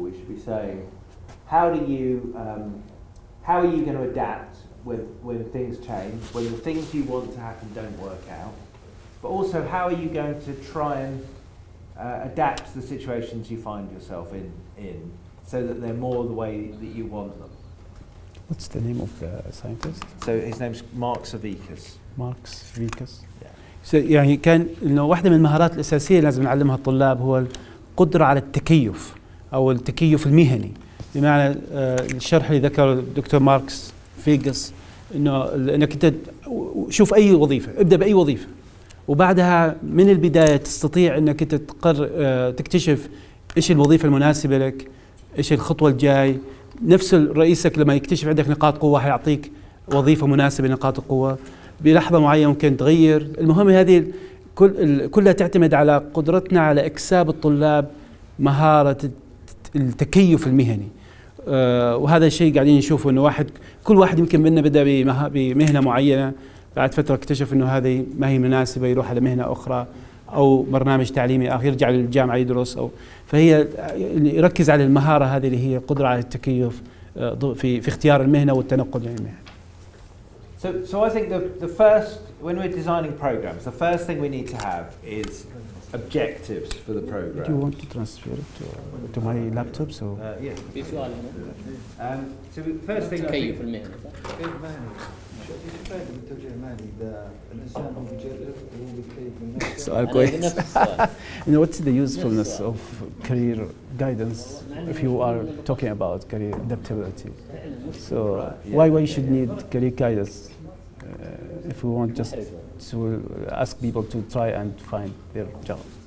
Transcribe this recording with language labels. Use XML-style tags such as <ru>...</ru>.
<en>We should be saying, how are you going to adapt when things change, when the things you want to happen don't work out, but also how are you going to try and adapt to the situations you find yourself in so that they're more the way that you want them. What's the name of the scientist? So his name's Mark Savikas. Mark Savikas.</en> <ar>يعني كان إنه واحدة من المهارات الأساسية لازم نعلمها الطلاب هو القدرة على التكيف أو التكيف المهني. بمعنى الشرح اللي ذكره الدكتور ماركس فيجس، إنك أنت شوف أي وظيفة، ابدأ بأي وظيفة، وبعدها من البداية تستطيع أنك أنت تكتشف إيش الوظيفة المناسبة لك، إيش الخطوة الجاي. نفس رئيسك لما يكتشف عندك نقاط قوة حيعطيك وظيفة مناسبة لنقاط القوة. بلحظة معينة ممكن تغير. المهم هذه كلها تعتمد على قدرتنا على إكساب الطلاب مهارة التكيف المهني. وهذا الشيء قاعدين نشوفه إنه كل واحد يمكن منا بدأ بمهنة معينة، بعد فترة اكتشف إنه هذه ما هي مناسبة، يروح على مهنة أخرى أو برنامج تعليمي آخر، يرجع للجامعة يدرس. فهي يركز على المهارة هذه اللي هي قدرة على التكيف في اختيار المهنة والتنقل بين المهن.</ar> <en>So I think the first, when we're designing programs, the first thing we need to have is objectives for the program. Do you want to transfer it to my laptop? So yeah.</en> <ar>في سؤال هنا.</ar> <en>So the first thing.</en> <ar>تكيف المهنة. ايش الفائده من التوجيه المهني اذا الانسان هو بيجرب وهو بيكيف من نفسه؟ سؤال كويس.</ar> <en>What's the usefulness of career guidance if you are talking about career adaptability? So why you should need career guidance if we want just to ask people to try and find their job?</en>